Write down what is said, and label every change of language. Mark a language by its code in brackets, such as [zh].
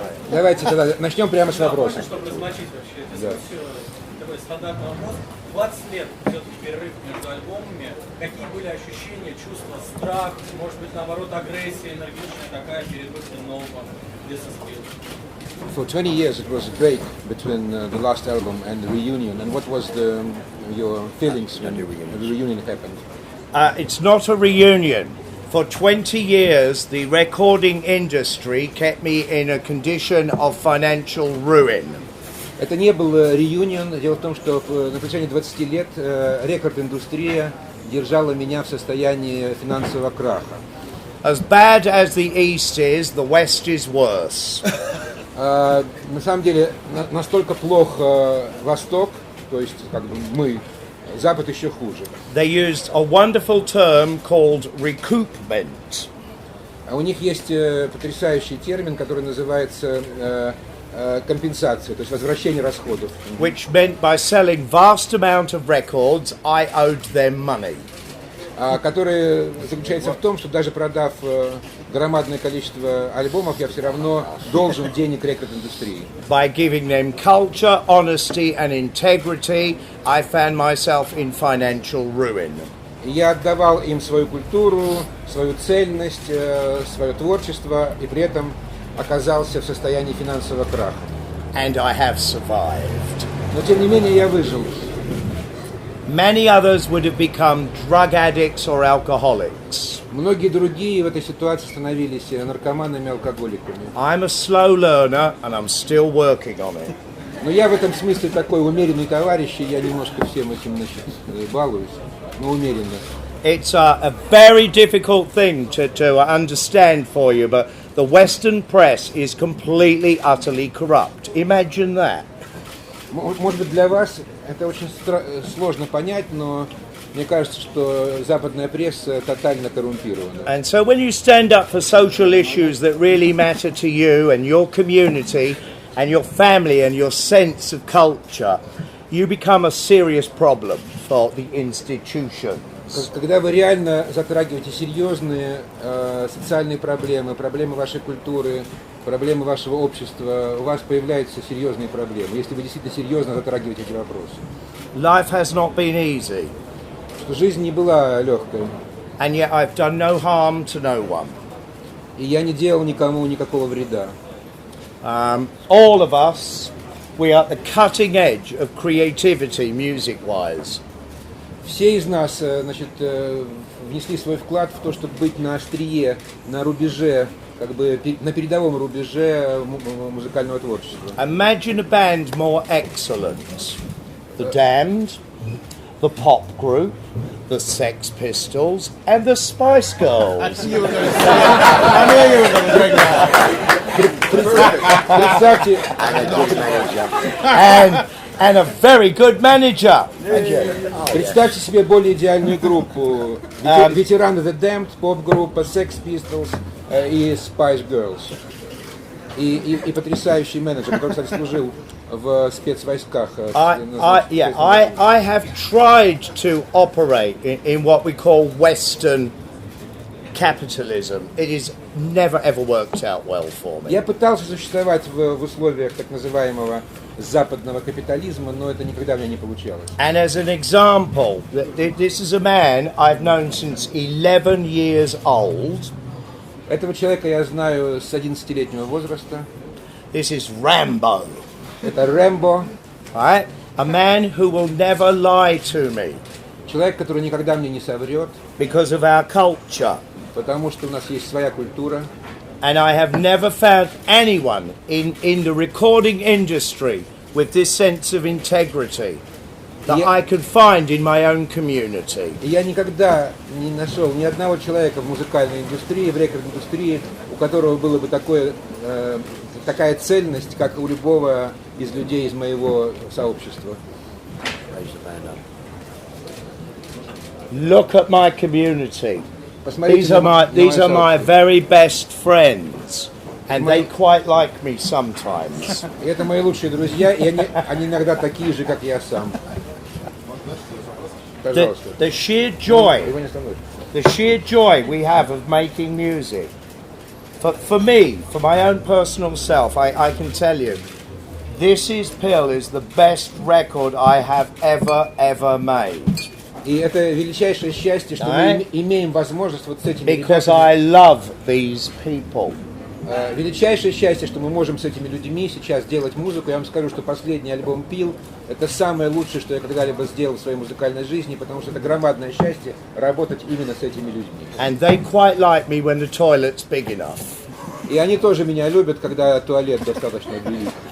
[ru] Давайте тогда начнем прямо с вопроса. Чтобы размочить вообще дискуссию, такой стандартный вопрос. 20 лет все-таки перерыв между альбомами. Какие были ощущения, чувства, страх, может быть, наоборот, агрессия энергичная такая перед выходом нового дисциплины? [en] For 20 years it was a break between the last album and the reunion. And what was your feelings when the reunion happened? It's not a reunion. For 20 years, the recording industry kept me in a condition of financial ruin. [ru] Это не был реюнион. Дело в том, что на протяжении 20 лет рекорд-индустрия держала меня в состоянии финансового краха. [en] As bad as the East is, the West is worse. [ru] На самом деле, настолько плох Восток, то есть как бы мы, Запад еще хуже. [en] They used a wonderful term called recoupment. [ru] У них есть потрясающий термин, который называется компенсация, то есть возвращение расходов. [en] Which meant by selling vast amount of records, I owed them money. [ru] Который заключается в том, что даже продав громадное количество альбомов, я все равно должен денег рекорд-индустрии. [en] By giving them culture, honesty and integrity, I found myself in financial ruin. [ru] Я отдавал им свою культуру, свою цельность, свое творчество, и при этом оказался в состоянии финансового краха. [en] And I have survived. [ru] Но тем не менее я выжил. [en] Many others would have become drug addicts or alcoholics. [ru] Многие другие в этой ситуации становились наркоманами, алкоголиками. [en] I'm a slow learner and I'm still working on it. [ru] Но я в этом смысле такой умеренный товарищ, и я немножко всем этим балуюсь, но умеренно. [en] It's a very difficult thing to understand for you, but the Western press is completely, utterly corrupt. Imagine that. [ru] Может быть, для вас это очень сложно понять, но мне кажется, что западная пресса тотально коррумпирована. [en] And so when you stand up for social issues that really matter to you and your community and your family and your sense of culture, you become a serious problem for the institution. [ru] Когда вы реально затрагиваете серьезные социальные проблемы, проблемы вашей культуры, проблемы вашего общества, у вас появляются серьезные проблемы, если вы действительно серьезно затрагиваете эти вопросы. [en] Life has not been easy. [ru] Что жизнь не была легкой. [en] And yet I've done no harm to no one. [ru] И я не делал никому никакого вреда. [en] All of us, we are at the cutting edge of creativity music-wise. [ru] Все из нас, значит, внесли свой вклад в то, чтобы быть на острие, на рубеже, как бы на передовом рубеже музыкального творчества. [en] Imagine a band more excellent. The Damned, the Pop Group, the Sex Pistols, and the Spice Girls. [ru] Представьте, [en] and a very good manager. [ru] Представьте себе более идеальную группу. Ветераны The Damned, поп-группа, Sex Pistols и Spice Girls. И потрясающий менеджер, который, кстати, служил в спецвойсках. [en] I have tried to operate in what we call Western capitalism. It has never ever worked out well for me. [ru] Я пытался существовать в условиях так называемого западного капитализма, но это никогда у меня не получалось. [en] And as an example, this is a man I've known since 11 years old. [ru] Этого человека я знаю с 11-летнего возраста. [en] This is Rambo. [ru] Это Рэмбо. [en] Right? A man who will never lie to me. [ru] Человек, который никогда мне не соврет. [en] Because of our culture. [ru] Потому что у нас есть своя культура. [en] And I have never found anyone in the recording industry with this sense of integrity that I could find in my own community. [ru] Я никогда не нашел ни одного человека в музыкальной индустрии, в рекорд-индустрии, у которого было бы такая цельность, как у любого из людей из моего сообщества. [en] Look at my community. [ru] Посмотрите, [en] these are my very best friends, and they quite like me sometimes. [ru] Это мои лучшие друзья, и они иногда такие же, как я сам. [en] The sheer joy we have of making music. For me, for my own personal self, I can tell you, This Is Pill is the best record I have ever made. [ru] И это величайшее счастье, что мы имеем возможность вот с этими [en] Because I love these people. [ru] Величайшее счастье, что мы можем с этими людьми сейчас делать музыку. Я вам скажу, что последний альбом «Пил» — это самое лучшее, что я когда-либо сделал в своей музыкальной жизни, потому что это громадное счастье работать именно с этими людьми. [en] And they quite like me when the toilet's big enough. [ru] И они тоже меня любят, когда туалет достаточно велик.